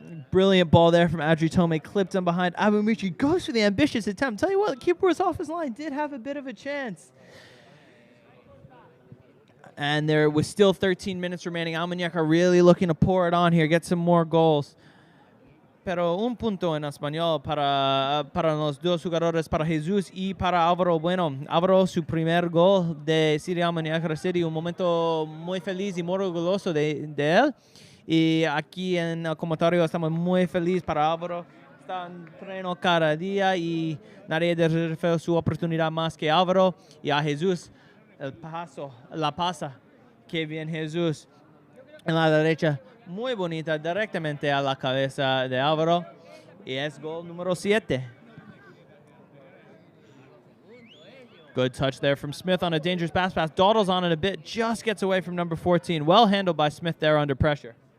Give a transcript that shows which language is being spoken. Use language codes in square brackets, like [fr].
[en] Brilliant ball there from Adri Tome. Clipped him behind. Abu Mitri goes for the ambitious attempt. Tell you what, the keeper was off his line. Did have a bit of a chance. And there was still 13 minutes remaining. Almunecar really looking to pour it on here, get some more goals. [es] Pero un punto en español para los dos jugadores, para Jesus y para Álvaro Bueno. Álvaro, su primer gol de City Almunecar City, un momento muy feliz y muy orgulloso de él. Y aquí en el comentario estamos muy felices para Álvaro. Está en entreno cada día y nadie deserve su oportunidad más que Álvaro. Y a Jesús, la pasa. Que bien Jesús en la derecha. Muy bonita, directamente a la cabeza de Álvaro. Y es gol número 7. [en] Good touch there from Smith on a dangerous pass. Dawdles on it a bit, just gets away from number 14. Well handled by Smith there under pressure.